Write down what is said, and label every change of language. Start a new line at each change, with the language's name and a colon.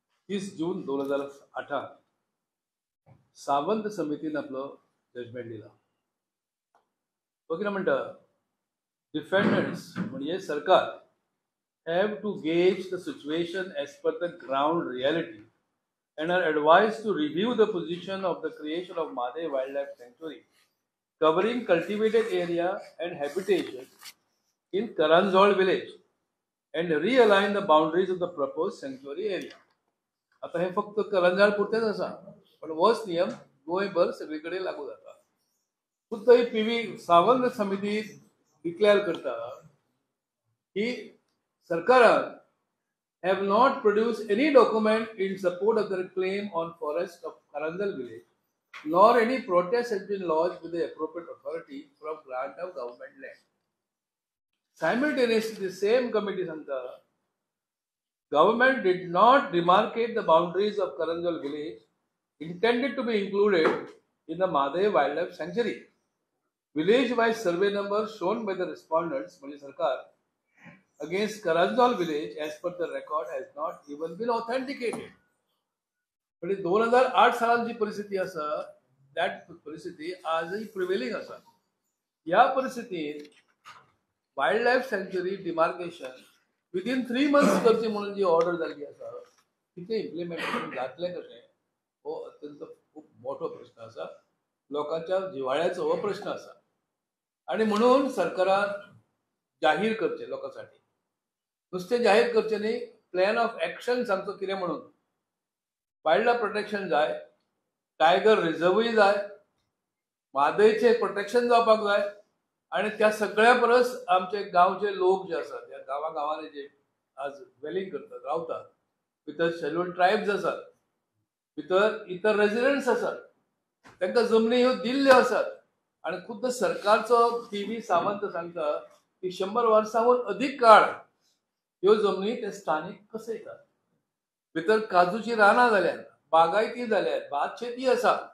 Goan Konkani: 30 जून 2008 सावंत समितीन आपलो जजमेंट दिला. तो कितें म्हणटा,
English: Defendants म्हणजे सरकार have to gauge the situation as per the ground reality and are advised to review the position of the creation of Madhe Wildlife Sanctuary covering cultivated area and habitation in Karanjol village and realign the boundaries of the proposed sanctuary area.
Goan Konkani: आता हे फक्त करंजाळ पुरतेच असा, पण वच नियम गोंयभर सगळीकडे लागू जाता. खुद्द ही PV सावंत समिती डिक्लेअर करता की सरकारान
English: have not produced any document in support of their claim on forest of Karanjal village, nor any protest has been lodged with the appropriate authority from grant of government land. Simultaneously, the same committee Santa government did not demarcate the boundaries of Karanjal village intended to be included in the Madhe Wildlife Sanctuary. Village-wise survey numbers shown by the respondents, Mali Sarkar, against Karanjal village as per the record has not even been authenticated.
Goan Konkani: पण 2008 सालांची परिस्थिती असा, that परिस्थिती आजही प्रिव्हेलिंग असा. या परिस्थितीत wild sanctuary demarcation within 3 months करची म्हणून जी ऑर्डर झाली असा, तिथे इम्प्लिमेंटेशन जातले कशें हो अत्यंत खूप मोठो प्रश्न असा. लोकांच्या जिव्हाळ्याचो हो प्रश्न असा. आणि म्हणून सरकारान जाहीर करचे लोकांसाठी, नुसते जाहीर करचे न्ही, प्लॅन ऑफ एक्शन सांगतो कितें म्हणून. वायल्ड लायफ प्रोटेक्शन जाय, टायगर रिझर्वूय जाय, म्हादयचे प्रोटेक्शन जावपाक जाय, आणि त्या सगळ्या परस आमचे गांवचे लोक जे आसात, त्या गांवांनी जे आज वेलिंग करतात, रावतात, भितर शेड्यूल्ड ट्रायब्स आसात, भितर इतर रेजिडेंट्स आसात, तांकां जमनी ह्यो दिल्ल्यो आसात. आणि खुद्द सरकारचो PV सावंत सांगता की 100 वर्सांहून अधिक काळ ह्यो जमनी ते स्थानिक कसयतात. भितर काजूची रानां जाल्यात, बागायती जाल्यात, भात शेती आसा.